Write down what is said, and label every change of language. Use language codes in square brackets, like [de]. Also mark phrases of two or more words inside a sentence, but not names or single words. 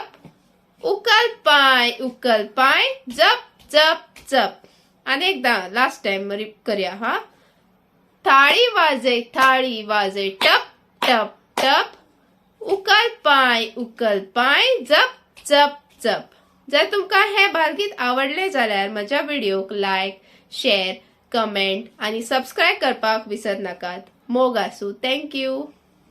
[kok] उकल पाय जप जप जप. [mr] अनेकदा [en] last time [mr] रिप करूया हा. [kok] थाळी वाजय टप टप टप. उकल पाय जप जप जप. जर तुमका हे बालगीत आवडले जाल्यार म्हज्या व्हिडिओक लायक, शेअर, कमेंट आणि सबस्क्राईब करपाक विसर नाकात. मोग आसूं. थँक्यू.